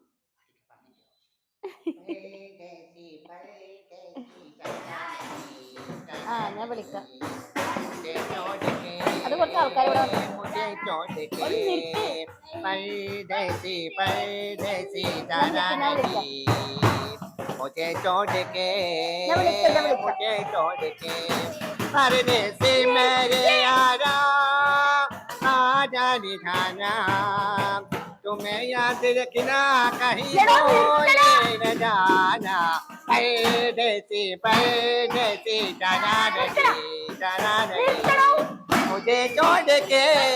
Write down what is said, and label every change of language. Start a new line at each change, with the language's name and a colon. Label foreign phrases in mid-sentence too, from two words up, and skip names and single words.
Malayalam: ആ ഞാൻ വിളിക്കാം. അത് കുറച്ച് ആൾക്കാർ ഇവിടെ ഒന്ന് നിർത്ത്. ഞാൻ വിളിക്കാം.
Hindi: मुझे छोड़ के
Malayalam: ഞാൻ വിളിക്കാം.
Hindi: मुझे छोड़ के परदेसी मेरे यारा आ जानी खाना तुम्हें याद रखना कहीं बोले न जाना परदेसी जाना नहीं मुझे छोड़ के